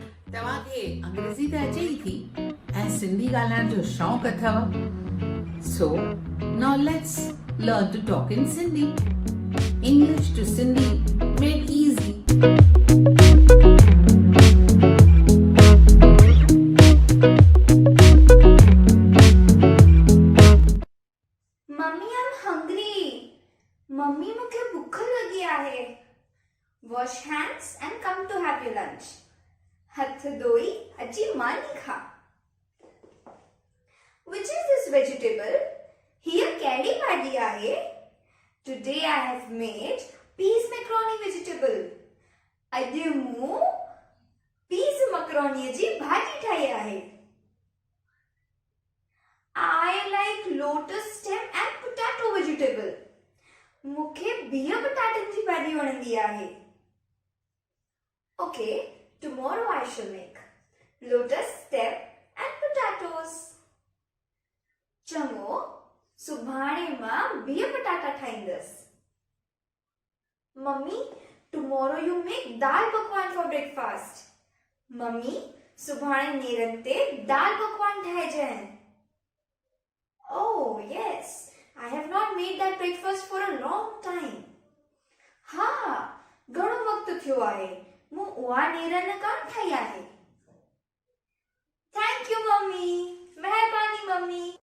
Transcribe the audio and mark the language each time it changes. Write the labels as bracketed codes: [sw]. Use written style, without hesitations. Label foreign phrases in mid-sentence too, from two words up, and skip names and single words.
[sd] तव्हांखे अंग्रेज़ी त अचे ई थी ऐं सिंधी ॻाल्हाइण जो शौक़ु अथव। [en] so now let's learn to talk in Sindhi. English to Sindhi made easy. Mummy I am hungry. [sd] मम्मी मूंखे बुख लगी आहे। [en] wash hands and come to have your lunch. [sd] हथ धोई अची मानी खा। [en] Which is this vegetable? [sd] Here कैडी भाॼी आहे। [en] Today I have made peas macaroni vegetable. [sd] अॼु मूं [en] peas macaroni [sd] जी भाॼी ठाही आहे। [en] I like lotus stem and potato vegetable. [sd] मूंखे बिह पटाटनि जी भाॼी वणंदी आहे। [en] Okay, tomorrow I shall make lotus stem and potatoes. [sd] चङो, सुभाणे मां बिह पटाटा ठाहींदसि। [en] मम्मी, tomorrow you make [sd] दाल पकवान [en] for breakfast. [sd] मम्मी, सुभाणे नेरनि ते दाल पकवान ठाहिजनि। [en] Oh, yes. I have not made that breakfast for a long time. [sd] हा, घणो वक़्तु थियो आहे। मूं उहा नेरनि कान ठाही आहे। [en] Thank you, [sd] मम्मी। महिरबानी, मम्मी।